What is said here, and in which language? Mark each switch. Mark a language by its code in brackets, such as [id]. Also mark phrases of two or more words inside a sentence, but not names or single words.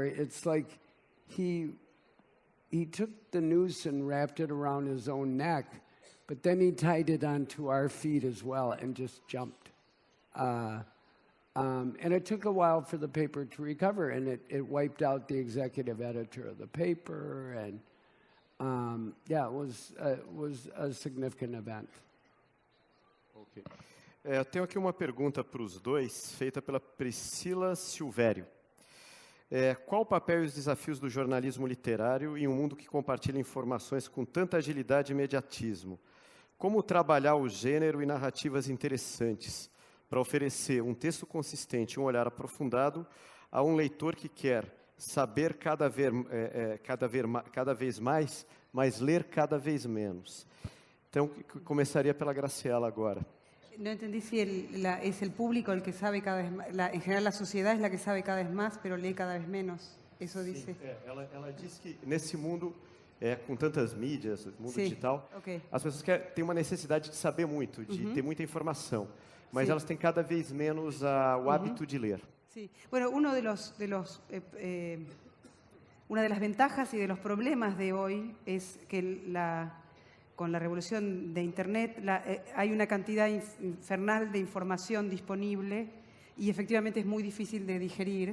[en] It's like he took the noose and wrapped it around his own neck, but then he tied it onto our feet as well and just jumped. And it took a while for the paper to recover, and it wiped out the executive editor of the paper, and it was a significant event. Okay. [pt] Eu tenho aqui uma pergunta para os dois, feita pela Priscila Silvério. Qual o papel e os desafios do jornalismo literário em um mundo que compartilha informações com tanta agilidade e imediatismo? Como trabalhar o gênero e narrativas interessantes para oferecer um texto consistente e um olhar aprofundado a um leitor que quer saber cada vez mais, mas ler cada vez menos? Então, começaria pela Graciela agora. [es] No entendí si es el público el que sabe cada vez más, en general la sociedad es la que sabe cada vez más, pero lee cada vez menos. Eso dice. [pt] Ela diz que nesse mundo, com tantas mídias, mundo digital, okay, as pessoas têm uma necessidade de saber muito, de ter muita informação, mas Sim. elas têm cada vez menos o hábito de ler. [es] Sí, bueno, una de las ventajas y de los problemas de hoy es que con la revolución de Internet hay una cantidad infernal de información disponible y efectivamente es muy difícil de digerir.